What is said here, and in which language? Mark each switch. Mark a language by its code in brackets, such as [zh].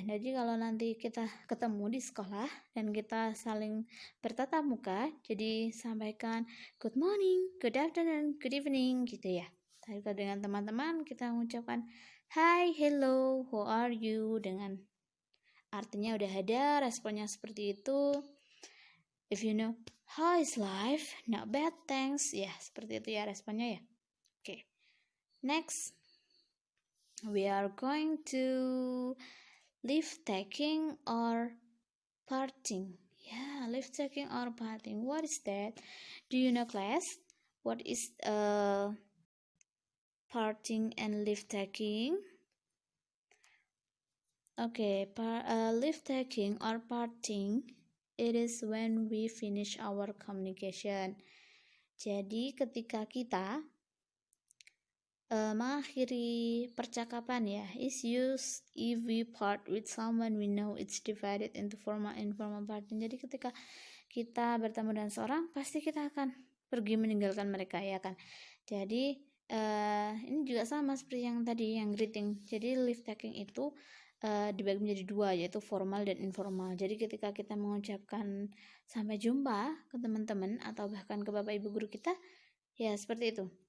[id] Jadi kalau nanti kita ketemu di sekolah dan kita saling bertatap muka, jadi sampaikan good morning, good afternoon, good evening gitu ya. Tapi kalau dengan teman-teman kita mengucapkan hi, hello, who are you, dengan artinya udah ada, responnya seperti itu. [en] If you know, how is life? Not bad, thanks. [id] Ya, seperti itu ya responnya ya. Oke. [en] Next, we are going to leave taking or parting. Yeah, leave taking or parting. What is that? Do you know, class? What is parting and leave taking? Okay, leave taking or parting, it is when we finish our communication. [id] Jadi ketika kita mengakhiri percakapan ya, [en] is used if we part with someone we know. It's divided into formal and informal parting. [id] Jadi ketika kita bertemu dengan seorang, pasti kita akan pergi meninggalkan mereka ya kan. Jadi ini juga sama seperti yang tadi, yang greeting. Jadi leave taking itu dibagi menjadi dua, yaitu formal dan informal. Jadi ketika kita mengucapkan sampai jumpa ke teman-teman atau bahkan ke Bapak Ibu guru kita, ya seperti itu.